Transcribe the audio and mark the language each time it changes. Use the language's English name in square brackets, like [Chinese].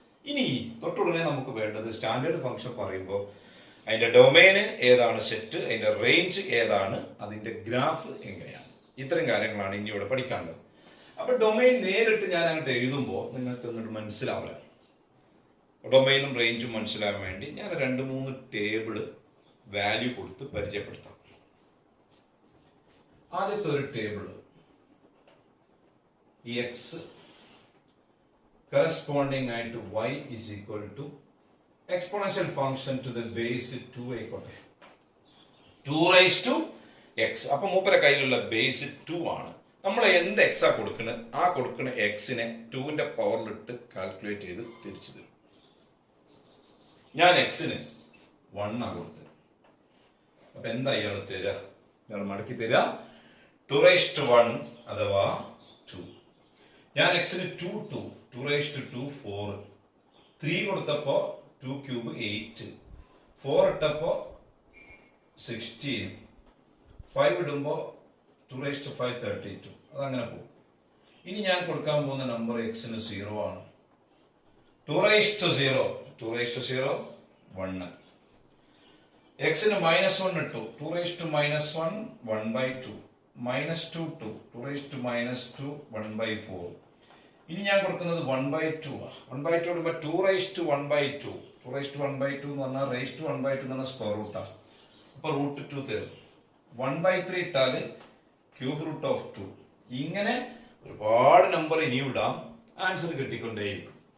[Malayalam] ഇനി തൊട്ടുടനെ നമുക്ക് വേണ്ടത് സ്റ്റാൻഡേർഡ് ഫംഗ്ഷൻ പറയുമ്പോൾ അതിന്റെ ഡൊമൈന് ഏതാണ്, സെറ്റ്, അതിന്റെ റേഞ്ച് ഏതാണ്, അതിന്റെ ഗ്രാഫ് എങ്ങനെയാണ്. ഇത്തരം കാര്യങ്ങളാണ് ഇനി ഇവിടെ പഠിക്കാനുള്ളത്. അപ്പൊ ഡൊമൈൻ നേരിട്ട് ഞാൻ അങ്ങോട്ട് എഴുതുമ്പോൾ നിങ്ങൾക്ക് അങ്ങോട്ട് മനസ്സിലാവില്ല. ഡൊമൈനും റേഞ്ചും മനസ്സിലാവാൻ വേണ്ടി ഞാൻ 2-3 ടേബിള് വാല്യൂ കൊടുത്ത് പരിചയപ്പെടുത്താം. ആദ്യത്തെ ഒരു ടേബിള് എക്സ് കറസ്പോണ്ടിങ് ആയിട്ട് y is equal to exponential function to the base 2 ആയിക്കോട്ടെ, 2 raised to x. അപ്പൊ മൂപ്പര കയ്യിലുള്ള ബേസ് 2 ആണ്. നമ്മൾ എന്ത് എക്സാ കൊടുക്കുന്നത്, ആ കൊടുക്കുന്ന എക്സിനെ 2ന്റെ പവറിലിട്ട് കാൽക്കുലേറ്റ് ചെയ്ത് തിരിച്ചു തരും. ഞാൻ എക്സിന് 1 ആ കൊടുത്തത്. അപ്പൊ എന്താ ഇയാൾ തരാ, ഇയാൾ മടക്കി തരാ 2 raised to 1 അഥവാ 2. ഞാൻ എക്സിന് 2 raised to 2 4, 3 കൊടുത്തപ്പോ 2 cube 8, 4 ഇട്ടപ്പോ 16, 5 ഇടുമ്പോ 2 raised to 5 32. അതങ്ങനെ പോകും. ഇനി ഞാൻ കൊടുക്കാൻ പോകുന്ന നമ്പർ എക്സിന് 0 ആണ്. [English] 2 raised to 0, 2 raised to 0 1. [Malayalam] എക്സിന് -1 ഇട്ടു, 2 raised to -1 1/2, -2 2 raised to -2 1/4. ഇനി ഞാൻ കൊടുക്കുന്നത് 1/2 ആണ്. 1/2 ഇടുമ്പോൾ 2 raised to 1/2, 2 raised to 1/2 എന്ന് പറഞ്ഞാൽ raised to 1/2 എന്ന് പറഞ്ഞാൽ സ്ക്വയർ റൂട്ടാണ്. അപ്പൊ √2 തരും. 1/3 ഇട്ടാൽ ക്യൂബ് റൂട്ട് ഓഫ് 2. ഇങ്ങനെ ഒരുപാട് നമ്പർ ഇനിയും ഇടാം, ആൻസർ കിട്ടിക്കൊണ്ടേയിരിക്കും.